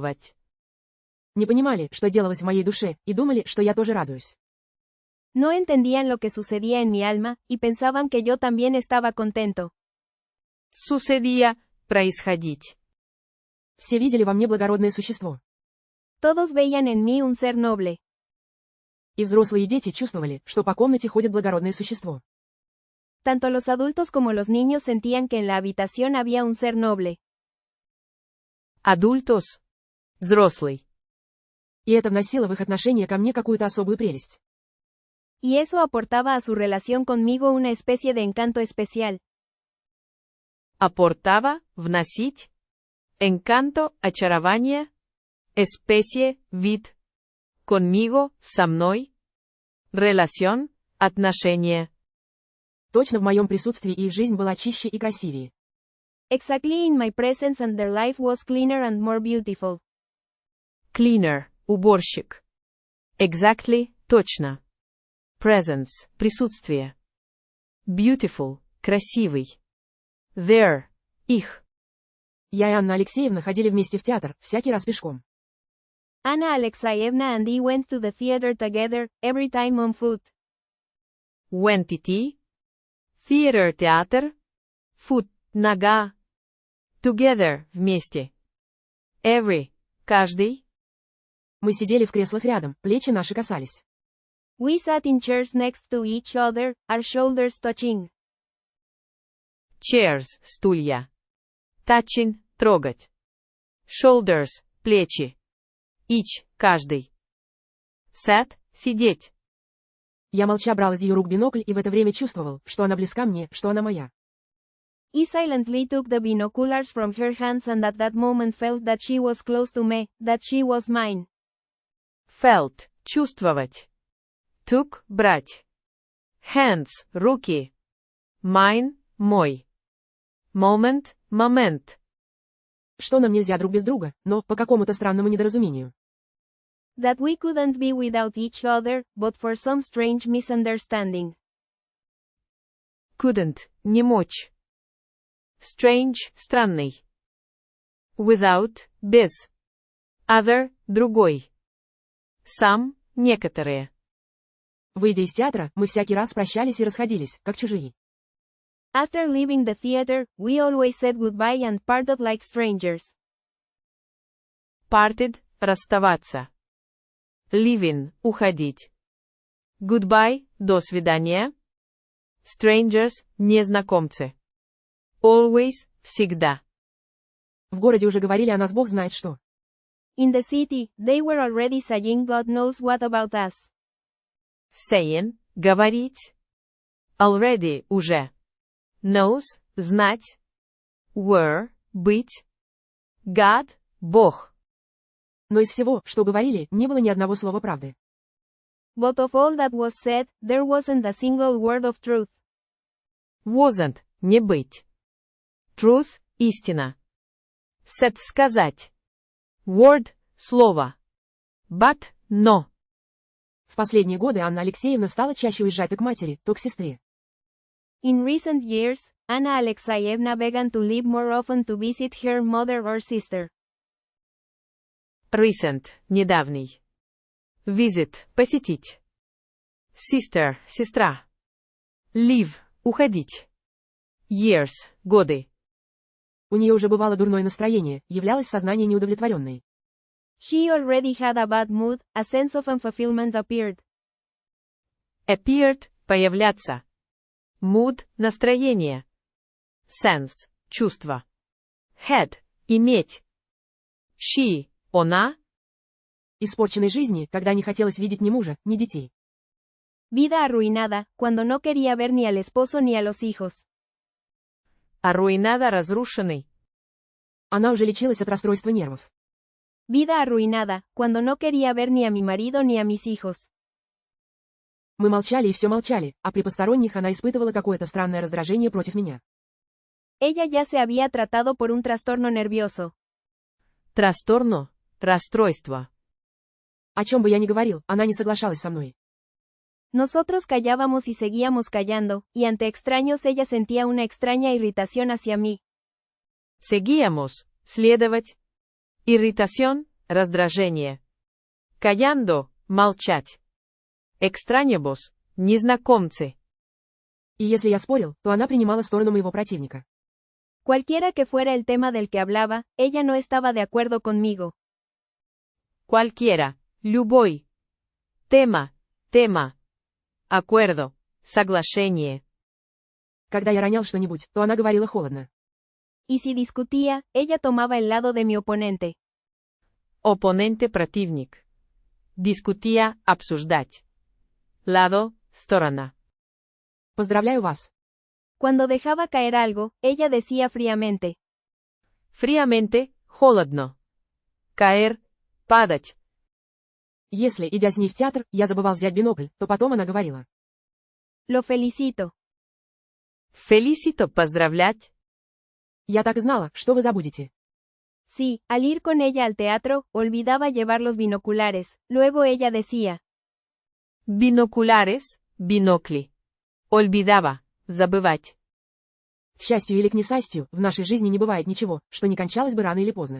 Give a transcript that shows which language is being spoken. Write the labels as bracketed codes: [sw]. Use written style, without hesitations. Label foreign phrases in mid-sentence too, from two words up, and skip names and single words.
[ru] Не понимали, что делалось в моей душе, и думали, что я тоже радуюсь. [es] No entendían lo que sucedía en mi alma, y pensaban que yo también estaba contento. [ru] Sucedía происходить. Все видели во мне благородное существо. [es] Todos veían en mí un ser noble. [ru] И взрослые дети чувствовали, что по комнате ходит благородное существо. [es] Tanto los adultos como los niños sentían que en la habitación había un ser noble. Adultos. [ru] Взрослый. И это вносило в их отношение ко мне какую-то особую прелесть. [es] Y eso aportaba a su relación conmigo una especie de encanto especial. Aportaba, [ru] вносить. Encanto, очарование. Especie, вид. Conmigo, со мной. Relación, отношение. Точно в моем присутствии их жизнь была чище и красивее. [en] Exactly in my presence and their life was cleaner and more beautiful. Cleaner, [ru] уборщик. Exactly, точно. Presence, присутствие. Beautiful, красивый. Their, их. Я и Анна Алексеевна ходили вместе в театр, всякий раз пешком. [en] Anna Alexeyevna and I went to the theater together, every time on foot. Wentity. Theater, театр. Foot, нога. Together, [ru] вместе. Every, каждый. Мы сидели в креслах рядом, плечи наши касались. [en] We sat in chairs next to each other, our shoulders touching. Chairs, [ru] стулья. Touching, трогать. Shoulders, плечи. Each, каждый. Sat, сидеть. Я молча брал из ее рук бинокль и в это время чувствовал, что она близка мне, что она моя. [en] I silently took the binoculars from her hands and at that moment felt that she was close to me, that she was mine. Felt, [ru] чувствовать. Took, брать. Hands, руки. Mine, мой. Moment, момент. Что нам нельзя друг без друга, но по какому-то странному недоразумению. [en] That we couldn't be without each other, but for some strange misunderstanding. Couldn't, [ru] не мочь. Strange, странный. Without, без. Other, другой. Some, некоторые. Выйдя из театра, мы всякий раз прощались и расходились, как чужие. [en] After leaving the theater, we always said goodbye and parted like strangers. Parted, [ru] расставаться. Leaving, уходить. Goodbye, до свидания. Strangers, незнакомцы. Always, всегда. В городе уже говорили о нас бог знает что. [en] In the city, they were already saying God knows what about us. Saying, [ru] говорить. Already, уже. Knows, знать. Were, быть. God, Бог. Но из всего, что говорили, не было ни одного слова правды. [en] But of all that was said, there wasn't a single word of truth. Wasn't, [ru] не быть. Truth, истина. Said, сказать. Word, слово. But, но. В последние годы Анна Алексеевна стала чаще уезжать то к матери, то к сестре. [en] In recent years, Anna Alexeyevna began to leave more often to visit her mother or sister. Recent, [ru] недавний. Visit, посетить. Sister, сестра. Leave, уходить. Years, годы. У нее уже бывало дурное настроение, являлось сознание неудовлетворенной. [en] She already had a bad mood, a sense of unfulfillment appeared. Appeared, [ru] появляться. Mood, настроение. Sense, чувство. Had, иметь. She, она. Испорченной жизни, когда не хотелось видеть ни мужа, ни детей. [es] Vida arruinada, cuando no quería ver ni al esposo ni a los hijos. Arruinada, [ru] разрушенный. Она уже лечилась от расстройства нервов. [es] Vida arruinada, cuando no quería ver ni a mi marido ni a mis hijos. [ru] Мы молчали и все молчали, а при посторонних она испытывала какое-то странное раздражение против меня. [es] Ella ya se había tratado por un trastorno nervioso. Trastorno, [ru] расстройство. О чем бы я ни говорил, она не соглашалась со мной. [es] Nosotros callábamos y seguíamos callando, y ante extraños ella sentía una extraña irritación hacia mí. Seguíamos, [ru] следовать. Irritación, раздражение. Callando, молчать. Extrañamos, незнакомцы. И если я спорил, то она принимала сторону моего противника. [es] Cualquiera que fuera el tema del que hablaba, ella no estaba de acuerdo conmigo. Cualquiera, любой. Tema, tema. Acuerdo, [ru] соглашение. Когда я ронял что-нибудь, то она говорила холодно. [es] Y si discutía, ella tomaba el lado de mi oponente. [ru] Опоненте противник. Дискутия, обсуждать. Lado, сторона. Поздравляю вас. [es] Cuando dejaba caer algo, ella decía fríamente. Fríamente, холодно. Caer, [ru] падать. Если, идя с ней в театр, я забывал взять бинокль, то потом она говорила. [es] Lo felicito. Felicito, [ru] поздравлять. Я так и знала, что вы забудете. [es] Sí, al ir con ella al teatro, olvidaba llevar los binoculares, luego ella decía. Binoculares, binocli. Olvidaba, [ru] забывать. К счастью или к несчастью, в нашей жизни не бывает ничего, что не кончалось бы рано или поздно.